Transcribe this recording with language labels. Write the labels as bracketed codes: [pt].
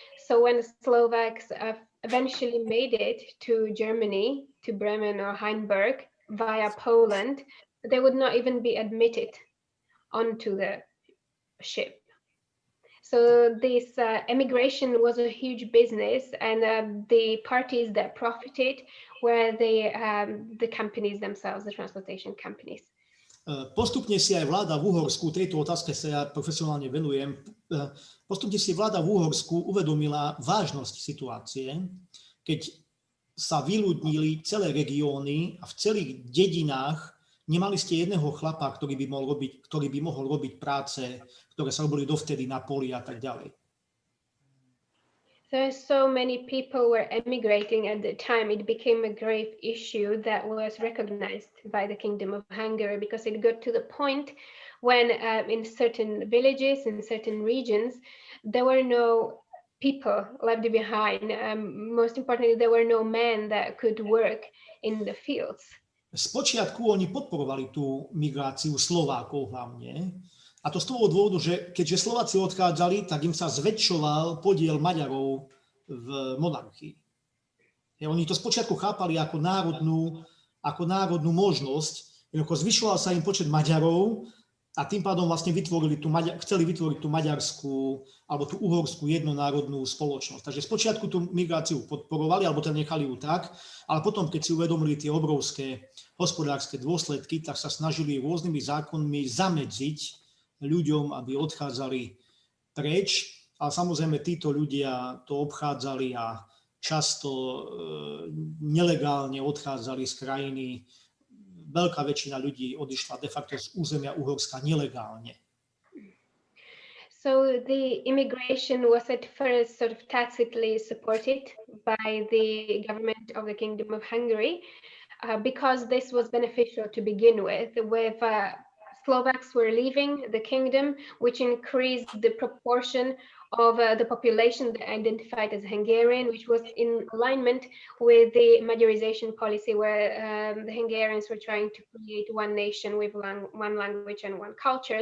[en] So when Slovaks eventually made it to Germany, to Bremen or Hamburg via Poland, they would not even be admitted onto the ship. So this emigration was a huge business, and the parties that profited were the companies themselves, the transportation companies. [sk] Postupne si aj vláda v Uhorsku, tejto otázke sa ja profesionálne venujem, postupne si vláda v Uhorsku uvedomila vážnosť situácie, keď sa vyľudnili celé regióny a v celých dedinách nemali ste jedného chlapa, ktorý by mohol robiť práce, ktoré sa robili dovtedy na poli a tak ďalej. [en] So many people were emigrating at the time. It became a grave issue that was recognized by the Kingdom of Hungary, because it got to the point when in certain villages, in certain regions, there were no people left behind. Most importantly, there were no men that could work in the fields. [sk] Spočiatku oni podporovali tú migráciu Slovákov hlavne. A to z toho dôvodu, že keďže Slováci odchádzali, tak im sa zväčšoval podiel Maďarov v monarchii. Oni to spočiatku chápali ako národnú možnosť, zvyšoval sa im počet Maďarov a tým pádom vlastne chceli vytvoriť tú maďarskú alebo tú uhorskú jednonárodnú spoločnosť. Takže spočiatku tú migráciu podporovali, alebo teda nechali ju tak, ale potom, keď si uvedomili tie obrovské hospodárske dôsledky, tak sa snažili rôznymi zákonmi zamedziť ľuďom, aby odchádzali preč, ale samozrejme títo ľudia to obchádzali a často nelegálne odchádzali z krajiny. Veľká väčšina ľudí odišla de facto z územia Uhorska nelegálne. [en] So the immigration was at first sort of tacitly supported by the government of the Kingdom of Hungary because this was beneficial to begin with Slovaks were leaving the kingdom, which increased the proportion of the population that identified as Hungarian, which was in alignment with the Magyarization policy, where the Hungarians were trying to create one nation with one language and one culture.